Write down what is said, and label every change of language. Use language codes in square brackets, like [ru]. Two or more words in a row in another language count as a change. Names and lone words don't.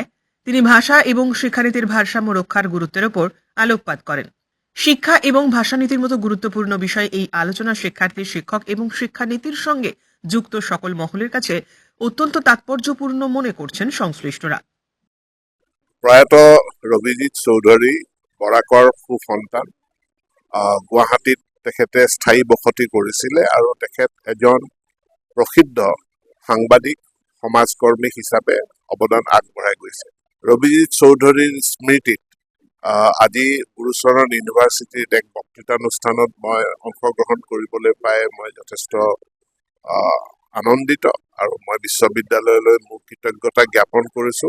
[bn] তিনি ভাষা এবং শিক্ষানীতির ভারসাম্য রক্ষার গুরুত্বের ওপর আলোকপাত করেন। শিক্ষা এবং ভাষানীতির মতো গুরুত্বপূর্ণ বিষয় এই আলোচনা শিক্ষার্থী, শিক্ষক এবং শিক্ষানীতির সঙ্গে যুক্ত সকল মহলের কাছে অত্যন্ত তাৎপর্যপূর্ণ মনে করছেন সংশ্লিষ্টরা। [as] প্রয়াত রবিজিৎ চৌধুরী বরাকৰ সুসন্তান, গুৱাহাটীত তেখেতে স্থায়ী বসতি কৰিছিলে আৰু তেখেত এজন প্ৰসিদ্ধ সাংবাদিক সমাজকৰ্মী হিচাপে অৱদান আগবঢ়াই গৈছে। ৰবিজিৎ চৌধুৰীৰ স্মৃতিত আজি গুৰুচৰণ ইউনিভাৰ্চিটিত এক বক্তৃতানুষ্ঠানত মই অংশগ্ৰহণ কৰিবলৈ পাই মই যথেষ্ট আনন্দিত আৰু মই বিশ্ববিদ্যালয়লৈ মোৰ কৃতজ্ঞতা জ্ঞাপন কৰিছোঁ।